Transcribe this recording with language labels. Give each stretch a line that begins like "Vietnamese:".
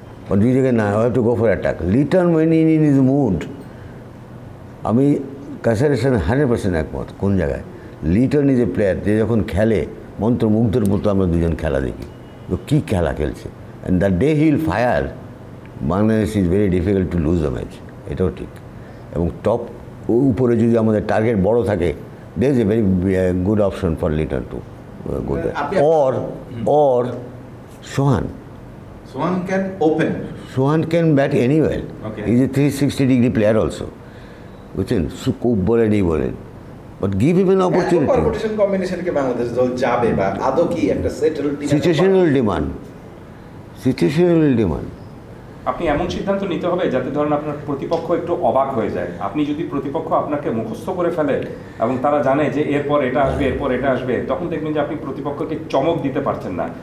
Bangla: আর দুই জায়গায় না, হয়তো go for attack. Liton when in is mood, আমি কাসারের সাথে 100% একমত। কোন জায়গায় লিটন ইজ এ প্লেয়ার, যে যখন খেলে মন্ত্রমুগ্ধের মতো আমরা দুজন খেলা দেখি, তো কী খেলা খেলছে। And the day he will fire, Bangladesh is very difficult to lose the match, এটাও ঠিক। এবং টপ উপরে যদি আমাদের টার্গেট বড় থাকে,
English: there is a very good option for Liton to go there. Or Sohan. Sohan can open. Sohan can bat anywhere. Okay. He is a 360-degree player also.
Bangla: বুঝছেন, খুব বলেন এই বলেন, but give him N opportunity. Permutation combination কে বাংলাদেশ দল যাবে বা আদৌ কি একটা settle team? Situational demand, situational demand. আপনি এমন সিদ্ধান্ত নিতে হবে যাতে ধরেন আপনার প্রতিপক্ষ একটু অবাক হয়ে যায়। আপনি যদি প্রতিপক্ষ আপনাকে মুখস্থ করে ফেলে এবং তারা জানে যে এরপর এটা আসবে, এরপর এটা আসবে, তখন দেখবেন যে আপনি প্রতিপক্ষকে চমক দিতে পারছেন না।